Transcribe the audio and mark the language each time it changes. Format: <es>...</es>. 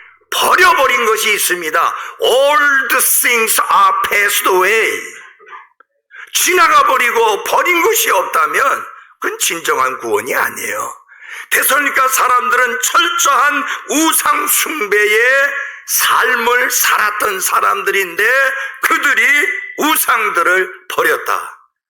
<ko>버려버린 것이 있습니다.</ko> <en>All the things are passed away.</en> <ko>지나가버리고 버린 것이 없다면 그건 진정한 구원이 아니에요. 데살로니가 사람들은 철저한 우상 숭배의 삶을 살았던 사람들인데 그들이 우상들을 버렸다.</ko>